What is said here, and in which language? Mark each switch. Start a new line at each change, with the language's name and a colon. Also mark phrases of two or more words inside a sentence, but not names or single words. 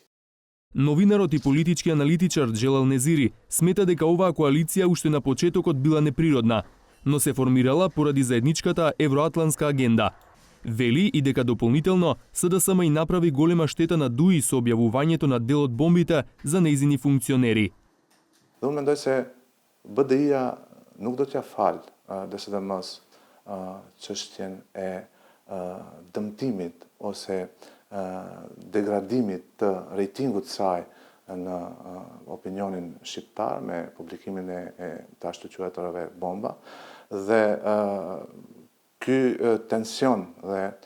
Macedonian: Новинарот и политички аналитичар Джелал Незири смета дека оваа коалиција уште на почетокот била неприродна, но се формирала поради заедничката евроатлантска агенда. Вели и дека дополнително СДСМ и направи голема штета на ДУИ со објавувањето на дел од бомбите за нејзини функционери.
Albanian: Unë mendoj se BDI-a nuk do t'ja falë DSDM-s çështjen e dëmtimit ose degradimit të rejtingut saj në opinionin shqiptar me publikimin e të ashtu quajturave bomba dhe ky tension dhe